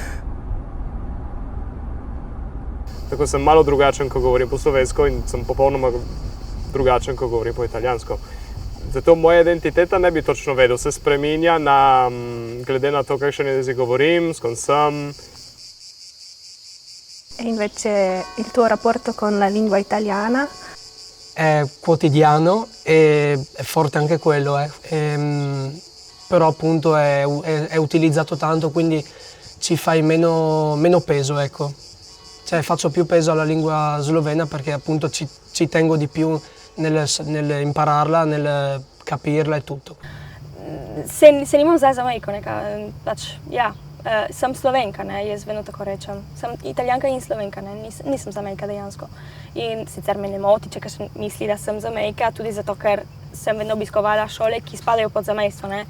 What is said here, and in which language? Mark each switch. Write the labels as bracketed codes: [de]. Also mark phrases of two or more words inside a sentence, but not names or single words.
[sl] Tako sem malo drugačen, ko govorim po slovensko in sem popolnoma drugačen, ko govorim po italijansko. Zato moja identiteta ne bi točno vedel, se spreminja glede na to, kakšen jezik govorim, s kom sem. [it] E invece il tuo rapporto con la lingua italiana? È quotidiano e è forte anche quello, però appunto è utilizzato tanto, quindi ci fai meno peso, ecco. Cioè faccio più peso alla lingua slovena perché appunto ci tengo di più nel impararla, nel capirla e tutto. [sl] Se nimam zdaj za mejko, pač, ja, sem Slovenka, ne, jaz vedno tako rečem. Sem Italijanka in Slovenka, ne, nisem zamejka dejansko. In sicer me ne moti, če kakšen misli, da sem zamejka, tudi zato, ker sem vedno obiskovala šole, ki spadajo pod zamejstvo, ne.